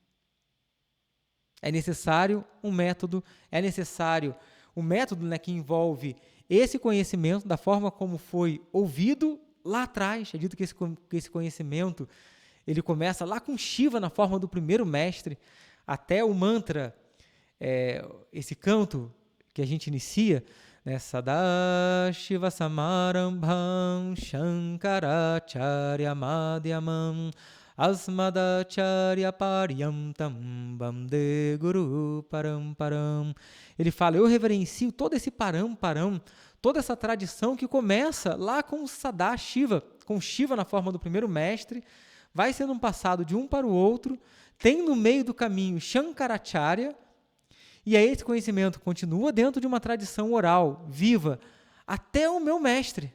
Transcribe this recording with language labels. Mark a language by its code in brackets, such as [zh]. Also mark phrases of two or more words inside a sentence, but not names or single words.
[pt] É necessário um método, que envolve esse conhecimento da forma como foi ouvido lá atrás. É dito que esse conhecimento ele começa lá com Shiva na forma do primeiro mestre, até o mantra, esse canto que a gente inicia, né? [sa] सदाशिव समारम्भां शङ्कराचार्य मध्यमां अस्मदाचार्य पर्यन्तां वन्दे गुरु परम्पराम्. [pt] Ele fala, eu reverencio todo esse paramparam, toda essa tradição que começa lá com Sadashiva, com Shiva na forma do primeiro mestre, vai sendo passado de um para o outro, tem no meio do caminho Shankaracharya, e aí esse conhecimento continua dentro de uma tradição oral, viva, até o meu mestre.